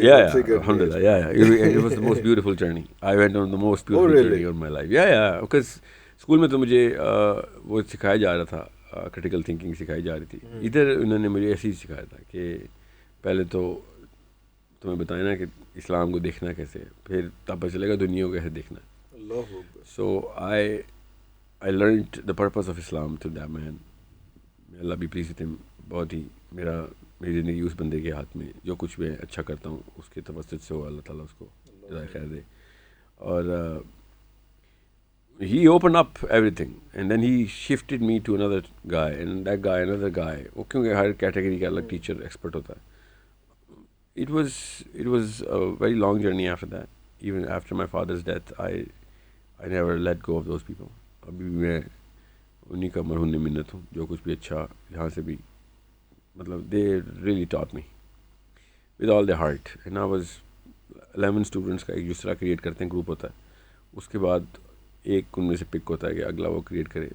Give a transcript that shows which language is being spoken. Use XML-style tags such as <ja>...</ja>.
<en>الحمدللہ, it was the most beautiful journey. I went on the most beautiful journey of my life.</en> <ur>Because school میں تو مجھے وہ سکھایا جا رہا تھا, کرٹیکل تھنکنگ سکھائی جا رہی تھی. ادھر انہوں نے مجھے ایسے ہی سکھایا تھا کہ پہلے تو تمہیں بتائیں نا کہ اسلام کو دیکھنا کیسے, پھر تب پتہ چلے گا دنیا کو کیسے دیکھنا.</ur> <en>So I learned the purpose of Islam through that man. May Allah be pleased with him.</en> <ur>بہت ہی میری زندگی اس بندے کے ہاتھ میں, جو کچھ میں اچھا کرتا ہوں اس کے توسط سے ہو, اللہ تعالیٰ اس کو جزائے خیر دے.</ur> <en>اور he opened up everything and then he shifted me to another guy and that guy another guy.</en> <ur>وہ کیونکہ ہر کیٹیگری کا الگ ٹیچر ایکسپرٹ ہوتا ہے.</ur> <en>It was a very long journey after that. Even after my father's death, I never let go of those people.</en> <ur>ابھی بھی میں انہیں کا مرہون منت ہوں. جو کچھ بھی اچھا یہاں سے بھی مطلب</ur> <en>They really ٹاٹ me with all the heart. And I was</en> <ur>11 students کا ایک دوسرا کریٹ کرتے ہیں گروپ ہوتا ہے, اس کے بعد ایک ان میں سے پک ہوتا ہے کہ اگلا وہ کریٹ کرے.</ur>